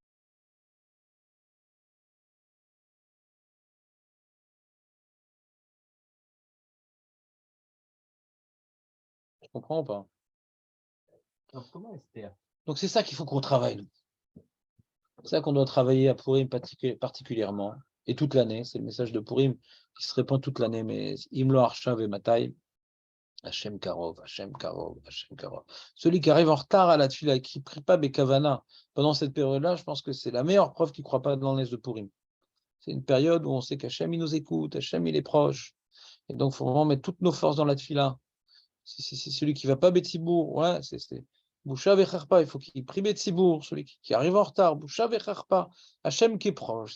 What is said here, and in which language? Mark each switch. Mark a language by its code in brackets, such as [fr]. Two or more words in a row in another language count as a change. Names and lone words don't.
[fr] Tu comprends ou pas? Alors, comment Esther? Donc c'est ça qu'il faut qu'on travaille. Nous. C'est ça qu'on doit travailler à Purim particulièrement. Et toute l'année, c'est le message de Purim qui se répand toute l'année. [he] Mais אם לא עכשיו אימתי, השם קרוב, השם קרוב, השם קרוב. [fr] Celui qui arrive en retard à la tefila, qui ne prie pas Bekavana pendant cette période-là, je pense que c'est la meilleure preuve qu'il ne croit pas dans l'année de Purim. C'est une période où on sait qu'Hachem il nous écoute, Hachem il est proche. Et donc il faut vraiment mettre toutes nos forces dans la tefila. C'est celui qui ne va pas Betsibour, c'est [he] בושה וחרפה, [fr] il faut qu'il prie Betsibour, celui qui arrive en retard, [he] בושה וחרפה, [fr] Hachem qui est proche.